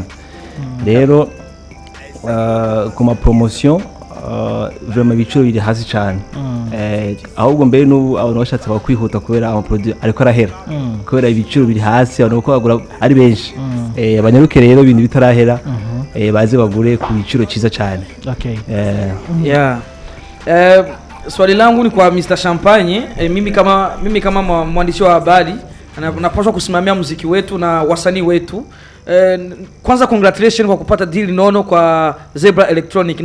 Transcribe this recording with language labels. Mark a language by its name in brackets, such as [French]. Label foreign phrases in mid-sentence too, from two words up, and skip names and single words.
[Kinyarwanda] Rero kuma promotion vraiment ibiciro biri hasi cyane. Ahubwo mbere n'ubu abantu bashatse bakwihuta kubera ama produit ariko arahera, kubera ibiciro biri hasi, abantu ko bagura ari benshi. Abanyaruke rero ibintu bitarahera baze bagure ku biciro cyiza cyane. Okay. [Swahili] Swali langu ni kwa Mista Champagne. Mimi kama mwandishi wa habari napaswa kusimamia muziki wetu na wasanii wetu. kwanza congratulations kwa kupata deal nono kwa Zebra Electronic.